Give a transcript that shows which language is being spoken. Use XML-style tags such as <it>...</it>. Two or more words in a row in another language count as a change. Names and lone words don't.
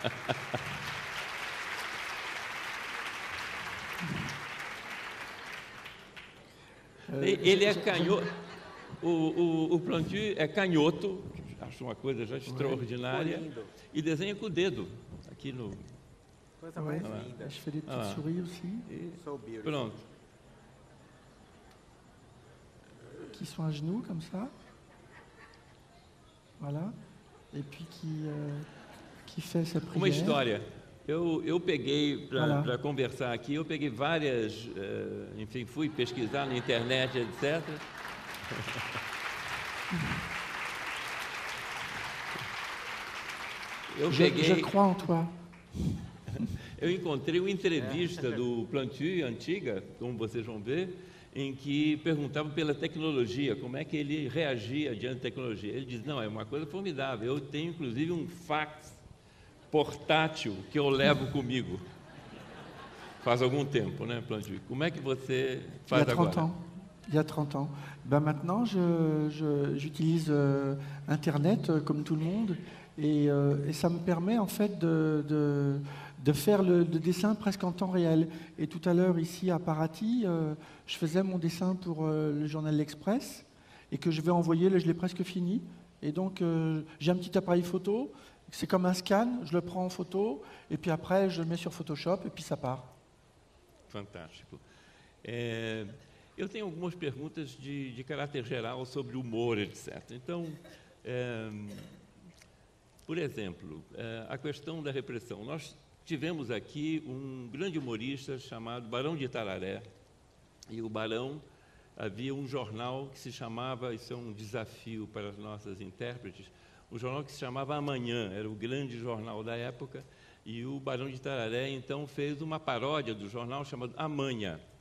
<pt>Ele é canhoto, o Plantu é canhoto, acho uma coisa já extraordinária, e desenha com o dedo, aqui no... Coisa mais linda.</pt> <fr>Je fais des petites souris aussi,</fr> <en>So beautiful.</en> <pt>Pronto.</pt> <fr>qui sont à genoux comme ça. Voilà. Et puis qui fait sa prière.</fr> <pt>Uma história. Eu peguei, Olá. para conversar aqui, eu peguei várias, enfim, fui pesquisar na internet, etc.</pt> <fr>Je crois en toi.</fr> <pt>Eu encontrei uma entrevista do Plantu, antiga, como vocês vão ver, em que perguntava pela tecnologia, como é que ele reagia diante da tecnologia. Ele diz, não, é uma coisa formidável, eu tenho inclusive um fax portátil que eu levo comigo. Faz algum tempo, né, Plantu? Como é que você faz</pt> <fr>Il y a 30</fr> <pt>agora?</pt> <fr>ans. Il y a 30 ans. Ben maintenant, j'utilise Internet comme tout le monde et ça me permet en fait de faire le dessin presque en temps réel. Et tout à l'heure, ici à Paraty, je faisais mon dessin pour le journal L'Express et que je vais envoyer, là je l'ai presque fini. Et donc, j'ai un petit appareil photo, c'est comme un scan, je le prends en photo et puis après, je le mets sur Photoshop et puis ça part.</fr> <pt>Fantástico. Eu tenho algumas perguntas de caráter geral sobre humor, etc. Então, por exemplo, a questão da repressão. Nós tivemos aqui um grande humorista chamado Barão de Itararé, e o Barão havia um jornal que se chamava, isso é um desafio para as nossas intérpretes, um jornal que se chamava Amanhã, era o grande jornal da época, e o Barão de Itararé, então, fez uma paródia do jornal chamado Amanhã.</pt>